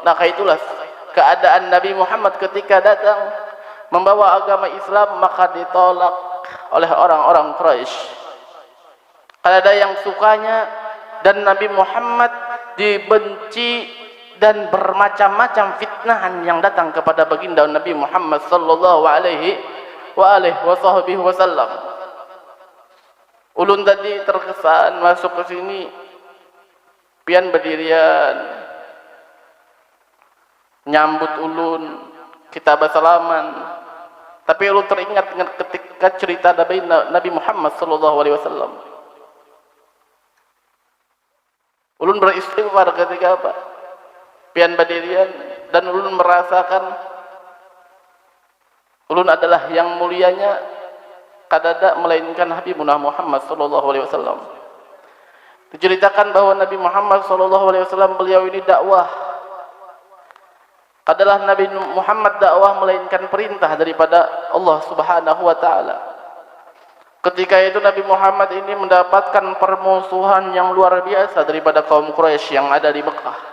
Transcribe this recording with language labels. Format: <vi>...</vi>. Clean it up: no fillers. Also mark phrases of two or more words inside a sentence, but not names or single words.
<id>Nah, itulah keadaan Nabi Muhammad ketika datang membawa agama Islam, maka ditolak oleh orang-orang Quraisy. Ada yang sukanya, dan Nabi Muhammad dibenci, dan bermacam-macam fitnahan yang datang kepada baginda Nabi Muhammad</id> <ar>صلى الله عليه وسلم.</ar> <bjn>Ulun tadi terkesan masuk ke sini, pian berdirian, nyambut ulun, kita bersalaman. Tapi ulun teringat ketika cerita Nabi Muhammad</bjn> <ar>صلى الله عليه وسلم.</ar> <bjn>Ulun beristighfar ketika apa? Pian berdirian, dan ulun merasakan ulun adalah yang mulianya kadada melainkan Habibuna Muhammad</bjn> <ar>صلى الله عليه وسلم.</ar> <id>Diceritakan bahwa Nabi Muhammad</id> <ar>صلى الله عليه وسلم</ar> <id>beliau ini dakwah. Adalah Nabi Muhammad dakwah melainkan perintah daripada Allah</id> <ar>سبحانه وتعالى.</ar> <id>Ketika itu Nabi Muhammad ini mendapatkan permusuhan yang luar biasa daripada kaum Quraisy yang ada di Mekah.</id>